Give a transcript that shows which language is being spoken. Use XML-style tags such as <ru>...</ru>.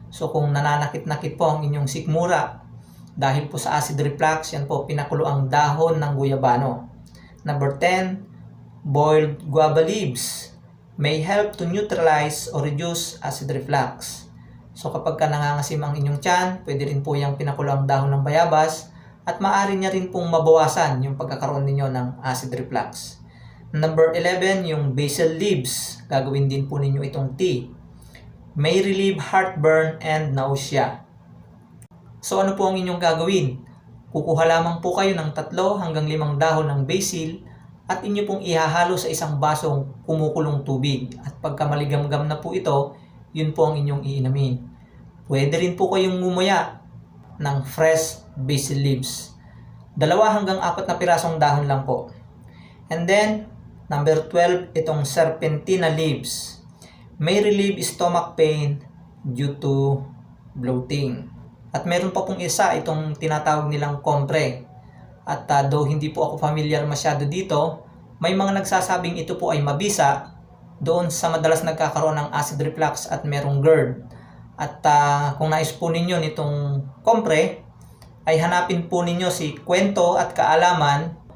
<tl>So kung nananakit-nakit po ang inyong sikmura dahil po sa acid reflux, yan po pinakuloang dahon ng guyabano.</tl> <en>Number 10, boiled guava leaves may help to neutralize or reduce acid reflux.</en> <tl>So kapag nangangasim ang inyong tiyan, pwede rin po yung pinakuloang dahon ng bayabas at maaari niya rin pong mabawasan yung pagkakaroon ninyo ng acid reflux. Number 11, yung basil leaves. Gagawin din po ninyo itong tea.</tl> <en>May relieve heartburn and nausea.</en> <tl>So ano po ang inyong gagawin? Kukuha lamang po kayo ng 3 hanggang 5 dahon ng basil at inyo pong ihahalo sa isang basong kumukulong tubig. At pagka maligamgam na po ito, yun po ang inyong iinumin. Pwede rin po kayong ngumuya ng fresh basil leaves. 2 hanggang 4 na pirasong dahon lang po. And then, number 12, itong serpentina leaves.</tl> <en>May relieve stomach pain due to bloating.</en> <tl>At meron pa pong isa, itong tinatawag nilang compre. At though hindi po ako familiar masyado dito, may mga nagsasabing ito po ay mabisa doon sa madalas nagkakaroon ng acid reflux at merong GERD. At kung nais po ninyo nitong compre, ay hanapin po ninyo si Kwento at Kaalaman.</tl>